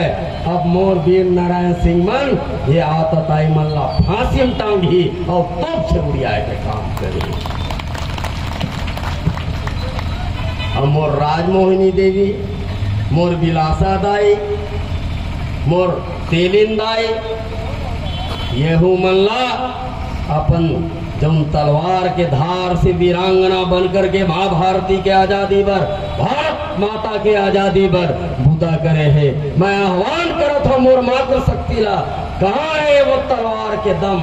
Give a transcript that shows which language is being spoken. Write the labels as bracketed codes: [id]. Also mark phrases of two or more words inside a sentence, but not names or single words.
[hne] अब मोर वीर नारायण सिंह मन ये आदत आई मल्ला फांसी में टांगी और तोप से उड़ाए के काम करी। अब मोर राजमोहिनी देवी, मोर बिलासा दाई, मोर तेलिन दाई, येहू मल्ला अपन जब तलवार के धार से वीरांगना बनकर के महाभारती के आजादी पर, भारत माता के आजादी पर बूता करे है। मैं आह्वान करत हूँ मोर मात्र शक्ति ला, कहाँ है वो तलवार के दम?